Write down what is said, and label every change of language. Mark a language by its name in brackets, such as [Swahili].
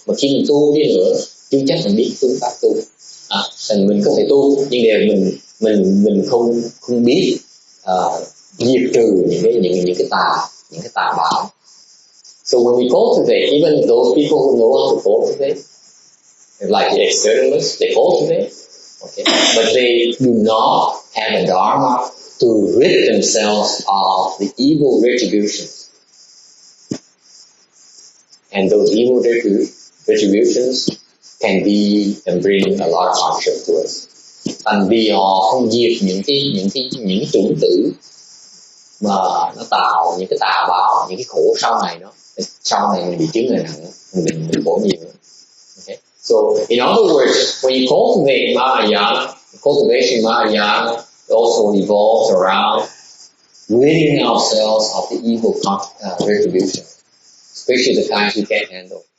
[Vietnamese] Mà khi mình tu đi nữa, chưa chắc mình biết phương pháp tu. Thành mình có thể tu, nhưng đều mình không biết diệt trừ những cái tà báo. [English] So when we cultivate, even those people who know how to cultivate, like the externalists, they cultivate, okay, but they do not have a dharma to rid themselves of the evil retributions. And those evil retributions can be and bring a lot of hardship to us. [Vietnamese] Thành vì họ không diệt những chủng tử mà nó tạo những cái tà báo, những cái khổ sau này mình bị chứng này nặng, mình khổ nhiều. [English] Okay. So in other words, when you cultivate Mahayana, cultivation Mahayana also revolves around ridding ourselves of the evil retribution, especially the kinds we can't handle.